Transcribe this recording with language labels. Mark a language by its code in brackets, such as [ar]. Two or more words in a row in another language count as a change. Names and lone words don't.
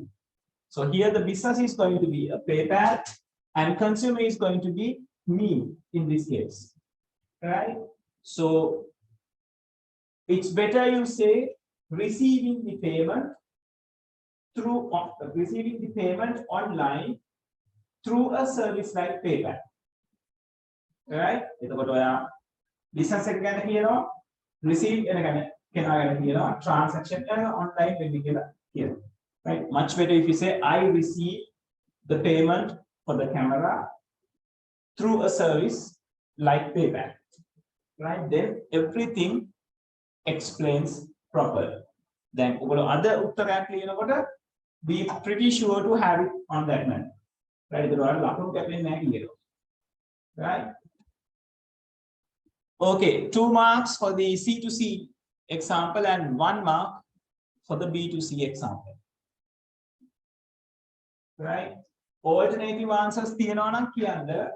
[en] So here the business is going to be a PayPal and consumer is going to be me in this case. Right? So it's better you say receiving the payment through receiving the payment online through a service like PayPal. Right? [si] එතකොට ඔයා business එක ගැන කියනවා receive එක ගැන කෙනා ගැන කියනවා transaction එක online වෙන්නේ කියලා කියනවා. [en] Right? Much better if you say I receive the payment for the camera through a service like PayPal. Right? Then everything explains properly. Then [si] ඔයගොල්ලෝ අද උත්තරයක් ලියනකොට [en] be pretty sure to have it on that manner. Right? [si] ඒක ඔයාලා ලකුණු කැපෙන්නේ නැහැ කියනවා. [en] Right? Okay, 2 marks for the C2C example and 1 mark for the B2C example. Right? Alternative answers [si] තියෙනවා නම් කියන්න.